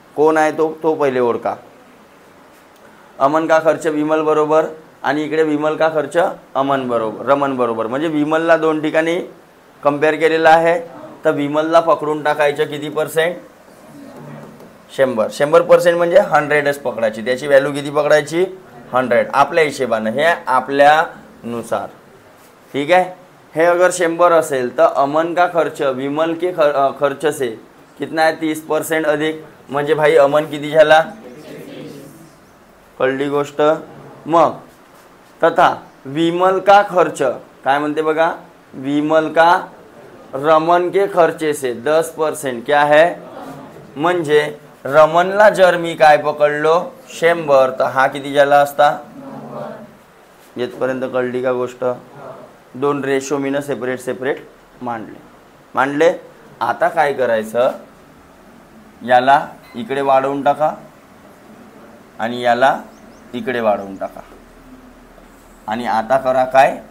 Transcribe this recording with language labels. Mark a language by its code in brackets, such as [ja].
[mr] कोण आहे तो पहिले ओळखा. [hi] अमन का खर्च [mr] विमल बरोबर आणि इकडे [hi] विमल का खर्च [mr] रमन बरोबर. म्हणजे विमलला 2 ठिकाणी कंपेअर केलेला आहे. तर विमलला पकडून टाकायचं किती पर्सेंट? 100% म्हणजे 100च पकडायची. त्याची व्हॅल्यू किती पकडायची? 100 आपल्या हिशेबानं. हे आपल्यानुसार. ठीक आहे. [hi] हे अगर 100 [mr] असेल तर [hi] अमन का खर्च विमल के खर्च से कितना है? 30% अधिक. [mr] म्हणजे भाई अमन किती झाला? कळली गोष्ट. मग तथा [hi] विमल का खर्च [mr] काय म्हणते बघा? [hi] विमल का रमन के खर्चे से 10% क्या है? [mr] म्हणजे रमनला जर मी काय पकडलो 100 तर हा किती झाला असता? येतपर्यंत कळली का गोष्ट? 2 रेशो मीनं सेपरेट मांडले. आता काय करायचं? याला इकडे वाढवून टाका आणि याला इकडे वाढवून टाका आणि आता करा काय?